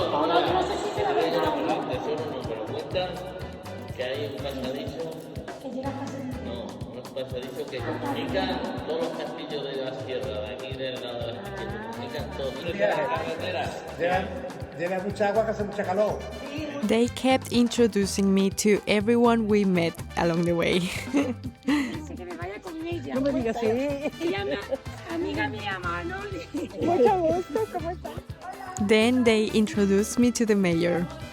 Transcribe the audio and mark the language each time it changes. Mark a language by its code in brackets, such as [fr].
[es] Ahora no sé si se la ven ahora. tesoro no, pero cuentan que hay un pasadizo, Que llega a casa de... no, un pasadizo que comunica todos los castillos de la sierra, de aquí del lado de la que comunican todos. Carreteras. Lleva mucha agua, que hace mucha calor. [en] They kept introducing me to everyone we met along the way. [es] Dice que me vaya con ella. No me digas sí. Ella es amiga mía, Manoli. Mucho gusto, ¿cómo estás? [en] Then they introduced me to the mayor.